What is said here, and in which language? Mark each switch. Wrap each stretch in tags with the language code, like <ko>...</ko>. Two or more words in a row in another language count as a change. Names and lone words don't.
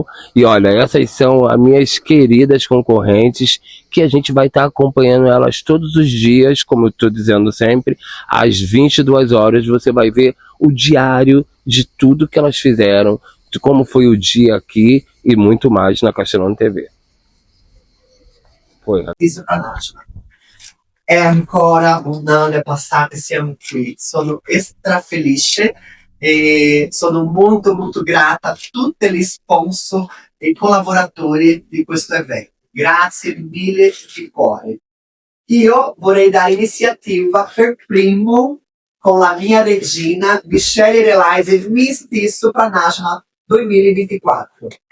<pt>E olha, essas são as minhas queridas concorrentes, que a gente vai estar acompanhando elas todos os dias, como eu estou dizendo sempre, às 22 horas você vai ver o diário de tudo que elas fizeram, de como foi o dia aqui e muito mais na Castelano TV. Foi. Isso pra nós.</pt> <it>È ancora un anno passato e siamo qui. Sono extra felice e sono molto molto grata a tutti gli sponsor e collaboratori di questo evento. Grazie mille di cuore. Io vorrei dare iniziativa per primo con la mia regina Michelle Relize Miss Supranational 2024.</it>